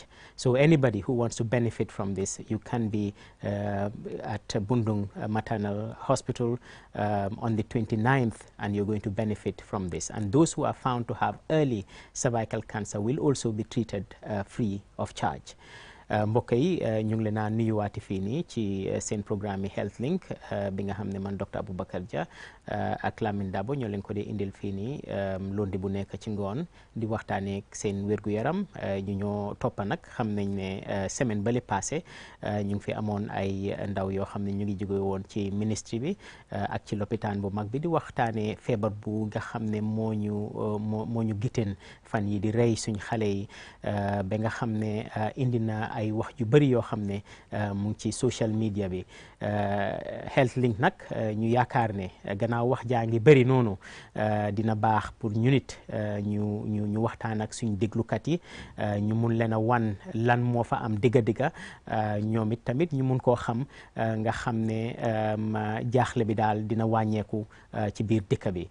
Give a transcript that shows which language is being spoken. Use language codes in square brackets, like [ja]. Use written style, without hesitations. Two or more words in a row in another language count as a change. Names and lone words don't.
[en] So anybody who wants to benefit from this, you can be at Bundung Maternal Hospital on the 29th, and you're going to benefit from this. And those who are found to have early cervical cancer will also be treated free of charge. [wo] mbokk yi ñu ngi leen a nuyuwaati fii nii ci seen programme yi Health Link bi nga xam ne man Dr. Abubakar Jah ak Lamin Dabo ñoo leen ko dee indil fii nii lundi bu nekk ci ngoon di waxtaanee seen wér-gu-yaram. ñu ñoo toppa nag xam nañ ne semaine bale passé ñu ngi fi amoon ay ndaw yoo xam ne ñu ngi jóge woon ci ministry bi ak ci lopitaan bu mag bi di waxtaanee feebar bu nga xam ne moo ñu giten fan yi di rey suñ xale yi ba nga xam ne indi na ay wax yu bëri yoo xam ne mu ngi ci [en] social media [wo] bi. Health Link nag ñu yaakaar ne gannaaw wax jaa ngi bëri noonu dina baax pour ñu nit ñu waxtaan ak suñ déglukat yi, ñu mun leen a wan lan moo fa am dëgga-dëgga, ñoom it tamit ñu mun koo xam nga xam ne jaaxle bi daal dina wàññeeku ci biir dëkk bi.